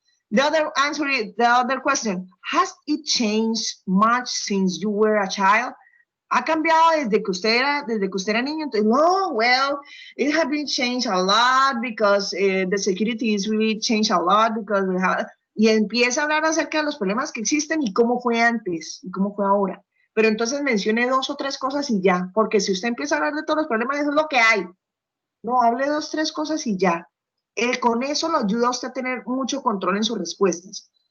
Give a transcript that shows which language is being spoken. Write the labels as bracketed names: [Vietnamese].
[English] The other question, has it changed much since you were a child? [Spanish] ¿Ha cambiado desde que usted era niño? Entonces, no, [English] well, it has been changed a lot because the security is really changed a lot because we have... [Spanish] Y empieza a hablar acerca de los problemas que existen y cómo fue antes y cómo fue ahora. Pero entonces mencione 2 o 3 cosas y ya, porque si usted empieza a hablar de todos los problemas, eso es lo que hay. No, hable 2 o 3 cosas y ya. Con eso lo ayuda a usted a tener mucho control en sus respuestas.